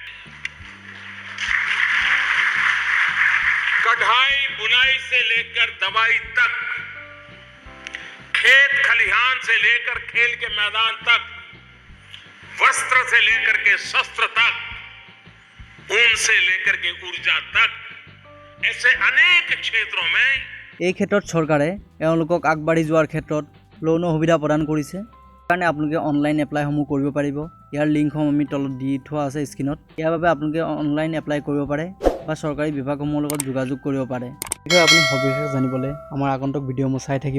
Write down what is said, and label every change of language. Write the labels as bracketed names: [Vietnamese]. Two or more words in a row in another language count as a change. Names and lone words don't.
[Hindi] कढ़ाई बुनाई से लेकर दवाई तक, खेत खलिहान से लेकर खेल के मैदान तक, वस्त्र से लेकर के शस्त्र तक, ऊन से लेकर के ऊर्जा तक, ऐसे अनेक क्षेत्रों में [Assamese] এই ক্ষেত্ৰত চৰকাৰে এওঁলোকক আগবাঢ়ি যোৱাৰ ক্ষেত্ৰত লোনৰ সুবিধা প্ৰদান কৰিছে। কাৰণে আপোনালোকে অনলাইন এপ্লাইসমূহ কৰিব পাৰিব। ইয়াৰ লিংকসমূহ আমি তলত দি থোৱা আছে স্ক্ৰীনত। ইয়াৰ বাবে আপোনালোকে অনলাইন এপ্লাই কৰিব পাৰে বা চৰকাৰী বিভাগসমূহৰ লগত যোগাযোগ কৰিব পাৰে। বিষয়ে আপুনি সবিশেষ জানিবলৈ আমাৰ আগন্তুক ভিডিঅ'সমূহ চাই থাকিব।